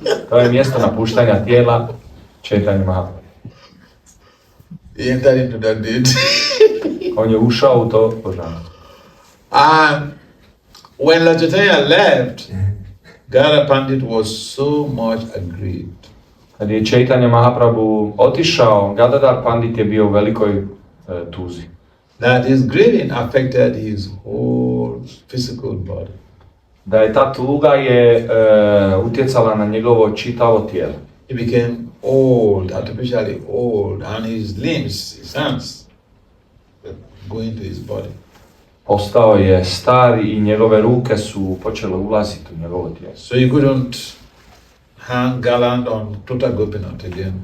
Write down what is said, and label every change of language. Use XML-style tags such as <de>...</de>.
<hr>To je mjesto napuštanja tijela Chaitanya Mahaprabhu.</hr> <en>He entered into that deity.</en> <hr>On je ušao u to božanstvo.</hr> <en>And when Lord Chaitanya left, Gadādhara Paṇḍita was so much aggrieved.</en> <hr>Kad je Chaitanya Mahaprabhu otišao, Gadādhara Paṇḍita je bio u velikoj tuzi.</hr> <en>That his grieving affected his whole physical body.</en> <hr>Da je ta tuga je utjecala na njegovo čitavo tijelo.</hr> <en>He became old, artificially old, and his limbs, his hands, were going to his body.</en> <hr>Postao je star i njegove ruke su počele ulaziti u njegovo tijelo.</hr> <en>So he couldn't hang garland on Tota Gopinath again.</en>